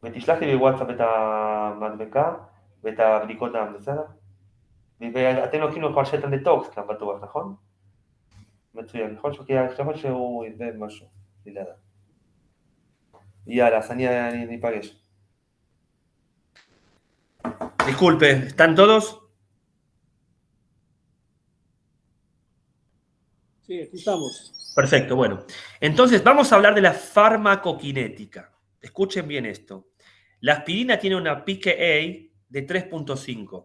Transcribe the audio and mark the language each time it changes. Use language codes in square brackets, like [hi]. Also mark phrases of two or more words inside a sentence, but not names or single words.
[he] ותשלח לי בוואטסאפ את המדבקה ואת הבדיקות בסדר? ואתם לוקחים לו כבר שתן דטוקס כאן בטוח, נכון? מצוין, יכול להיות שהוא יביא משהו, בלי לדעת. יאללה, אז אני ניפגש. [es] Disculpe, ¿están todos? Sí, aquí estamos. Perfecto, bueno. Entonces vamos a hablar de la farmacokinética. Escuchen bien esto. La aspirina tiene una pKa de 3.5.